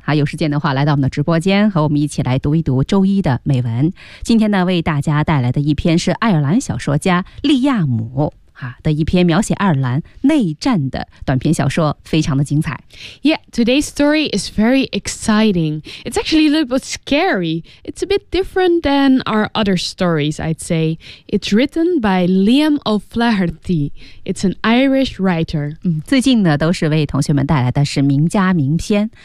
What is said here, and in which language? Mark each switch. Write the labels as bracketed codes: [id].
[zh] 好，有时间的话来到我们的直播间，和我们一起来读一读周一的美文。今天呢，为大家带来的一篇是爱尔兰小说家利亚姆的一篇描写爱尔兰内战的短篇小说，非常的精彩。 [en] Yeah, today's story is very exciting. It's actually a little bit scary. It's a bit different than our other stories, I'd say. It's written by Liam O'Flaherty. It's an Irish writer. [zh] 最近呢，都是为同学们带来的是名家名篇。